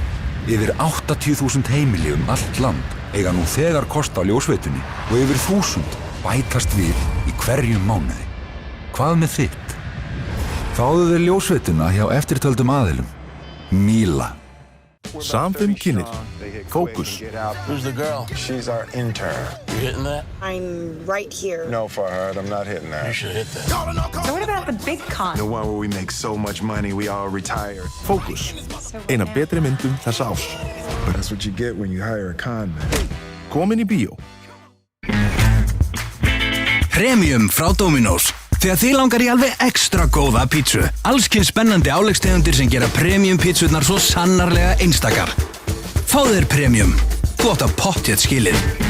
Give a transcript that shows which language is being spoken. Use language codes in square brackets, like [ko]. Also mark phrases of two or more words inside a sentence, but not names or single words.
[is] Yfir 80.000 heimili allt land eiga nú þegar kost á ljósveitunni og yfir 1000 bætast við í hverjum mánuði. Hvað með þitt? Fáðu þér ljósveituna hjá eftirtöldum aðilum. Míla. Samfum kynir, Fókus. [en] Who's the girl? She's our intern. You hitting that? I'm right here. No, Farhad, I'm not hitting that. You should hit that. So what about the big con? The one where we make so much money we all retire. [is] Fókus, eina betri myndum þessa árs. [en] But that's what you get when you hire a con man. [is] Komin í bíó. Premium frá Dominos. Þegar þið langar í alveg ekstra góða pítsu. Allskins spennandi áleggstegundir sem gera premium pítsurnar svo sannarlega einstakar. Fáðu þér premium. Þú átt að pottþétt skilið.